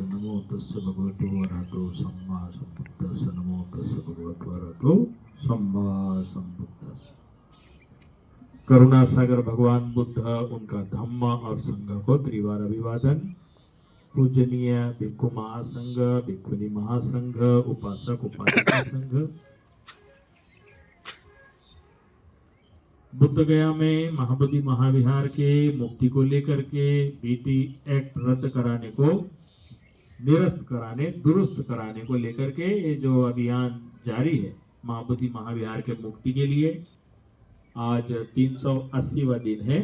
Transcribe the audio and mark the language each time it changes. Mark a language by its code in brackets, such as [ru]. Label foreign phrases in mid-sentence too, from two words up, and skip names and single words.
[pi] नमो तस्स भगवतो अरहतो सम्मा संबुद्धस्स। नमो तस्स भगवतो अरहतो सम्मा संबुद्धस्स। [hi] करुणा सागर भगवान बुद्ध, उनका धम्म और संघ को त्रिवार अभिवादन। पूजनीय भिक्खु महासंघ, भिक्खुनी महासंघ, उपासक उपासिका संघ, बुद्ध गया में महाबोधि महाविहार के मुक्ति को लेकर के बीटी एक्ट रद्द कराने को, निरस्त कराने, दुरुस्त कराने को लेकर के ये जो अभियान जारी है महाबोधि महाविहार के मुक्ति के लिए, आज 380वां दिन है।